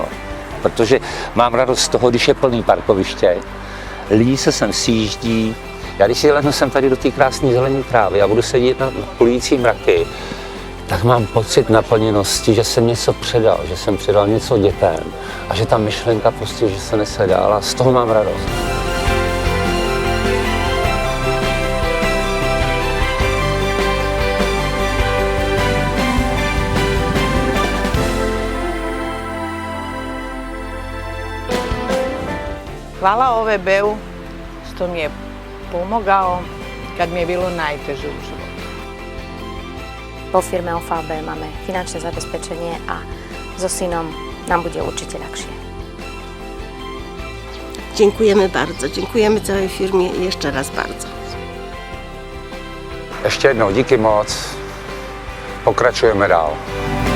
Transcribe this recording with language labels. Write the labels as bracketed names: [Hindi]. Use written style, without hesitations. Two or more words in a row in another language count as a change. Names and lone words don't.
[Czech] Protože mám radost z toho, když je plný parkoviště, lidi se sem sjíždí. Já když si lehnu sem tady do té krásné zelené trávy a budu sedět na plující mraky, tak mám pocit naplněnosti, že jsem něco předal, že jsem předal něco dětem a že ta myšlenka prostě, že se nese dál a z toho mám radost. [Croatian] Hvala OVB-u što mi je pomogao kad mi je bilo najteže u životu. [Slovak] Po firme OVB máme finančné zabezpečenie a so synom nám bude určite ľahšie. [Polish] Dziękujemy bardzo, dziękujemy całej firmie i jeszcze raz bardzo. [Czech] Ještě jednou díky moc, pokračujeme dál.